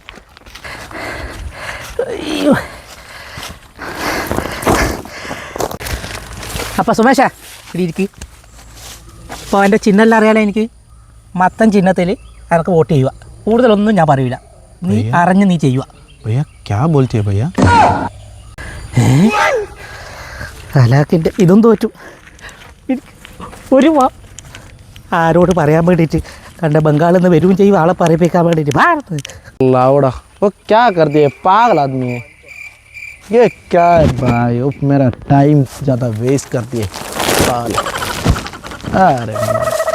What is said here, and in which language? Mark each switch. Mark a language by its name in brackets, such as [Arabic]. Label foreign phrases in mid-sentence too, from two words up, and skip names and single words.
[Malayalam] അയ്യോ, അപ്പം സുമേഷ ഇവിടെ ഇരിക്ക്. അപ്പോൾ എൻ്റെ ചിഹ്നെല്ലാം അറിയാലോ എനിക്ക്. മത്തൻ ചിഹ്നത്തിൽ എനിക്ക് വോട്ട് ചെയ്യുക. കൂടുതലൊന്നും ഞാൻ പറയില്ല, നീ അറിഞ്ഞ് നീ ചെയ്യുക. [Hindi] भैया क्या बोलती है भैया? [Malayalam] അലാക്കിൻ്റെ ഇതും തോറ്റു. ഒരു ആരോട് പറയാൻ വേണ്ടിയിട്ട് കണ്ട ബംഗാളിൽ നിന്ന് വരികയും ചെയ്യും, ആളെ പറയിപ്പിക്കാൻ വേണ്ടിയിട്ട്. [Hindi] लाउडा वो क्या कर दिए, पागल आदमी है ये। क्या है भाई, मेरा टाइम ज़्यादा वेस्ट कर दिए। अरे